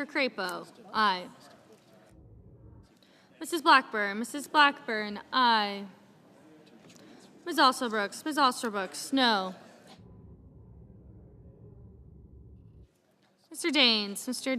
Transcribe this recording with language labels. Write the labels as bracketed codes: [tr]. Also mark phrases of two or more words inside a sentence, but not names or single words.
[en] Crapo, aye. Mrs. Blackburn. Mrs. Blackburn, aye. Ms. Alsobrooks. Ms. Alsobrooks, no. Mr. Daines. Mr.